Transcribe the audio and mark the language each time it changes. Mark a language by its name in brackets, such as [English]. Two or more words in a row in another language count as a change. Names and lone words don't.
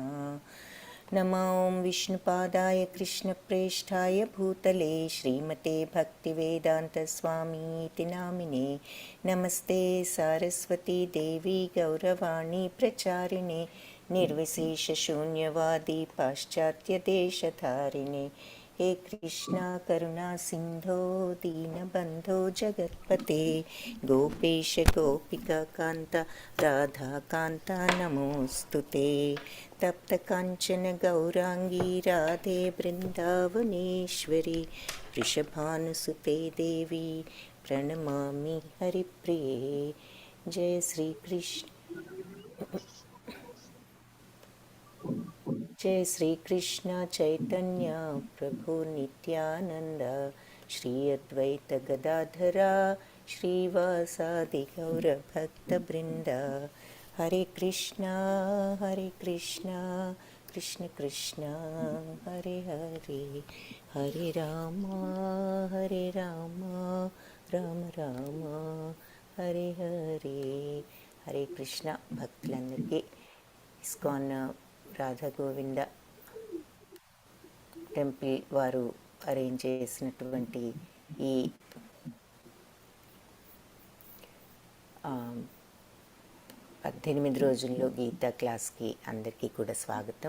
[Sanskrit] నమో విష్ణుపాదాయ కృష్ణప్రేష్ఠాయ భూతలే శ్రీమతే భక్తివేదాంతస్వామీతి నామినే. నమస్తే సారస్వతీ దేవి గౌరవాణి ప్రచారిణే నిర్విశేషశూన్యవాది పాశ్చాత్యదేశధారిణే. हे कृष्णा करुणा सिंधो दीनबंधो जगत्पते गोपेश गोपिका कांता राधा कांता नमोस्तुते. तप्त कांचन गौरांगी राधे वृंदावनेश्वरी वृषभानुसुते देवी प्रणमामि हरिप्रिये. जय श्री कृष्ण. जय श्री कृष्ण चैतन्य प्रभु नित्यानंद श्री अद्वैत गदाधरा श्रीवासादि गौर भक्त वृंद. हरे कृष्णा कृष्ण कृष्ण हरे हरे हरे राम राम राम हरे हरे. हरे कृष्ण [Telugu] భక్తులందరికీ ఇస్కాన్ రాధా గోవింద టెంపుల్ వారు అరేంజ్ చేసినటువంటి ఈ 18 రోజుల్లో గీతా క్లాస్కి అందరికీ కూడా స్వాగతం.